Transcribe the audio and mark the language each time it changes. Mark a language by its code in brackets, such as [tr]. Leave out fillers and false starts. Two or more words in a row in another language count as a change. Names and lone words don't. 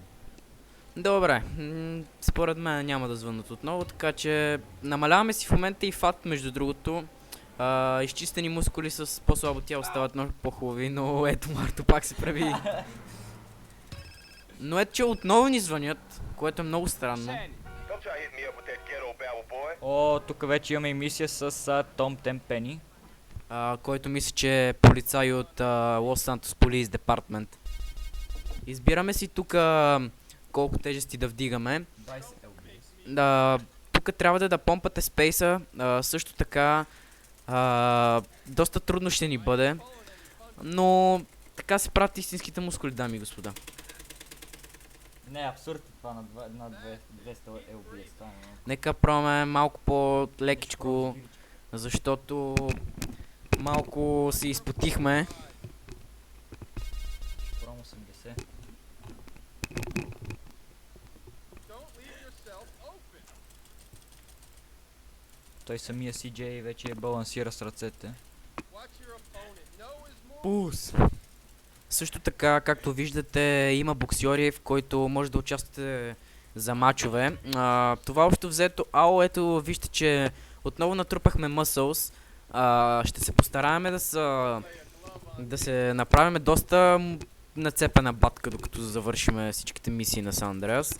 [bg] Добре, според мен няма да звънат отново, така че намаляваме си в момента и фат, между другото. Изчистени мускули с по-слабо тяло стават много по-хубави, но ето Марто пак се прави. Но ето, че отново ни звънят, което е много странно. [en] Don't try hitting me up with that ghetto babble, boy. [bg] О, тук вече имаме и мисия с Том Темпени. Който мисля, че е полицай от Лос Сантос Police Department. Избираме си тук колко тежести да вдигаме. 20 LBS. Тук трябва да помпате спейса, също така доста трудно ще ни бъде, но така се правят истинските мускули, дами и господа. Не, абсурд е това на 200 LBS. Това е много. Нека пробваме малко по-лекичко, защото малко се изпотихме. Пром 80. [en] Don't leave yourself open. [bg] Той самия CJ вече балансира с ръцете. [en] Watch your opponent. No is more. [bg] Пулс! Също така, както виждате, има боксьори, в който може да участвате за мачове. Това общо взето, ето вижте, че отново натрупахме muscles. Ще се постараем да се направим доста нацепена батка, докато завършим всичките мисии на Сан Андреас.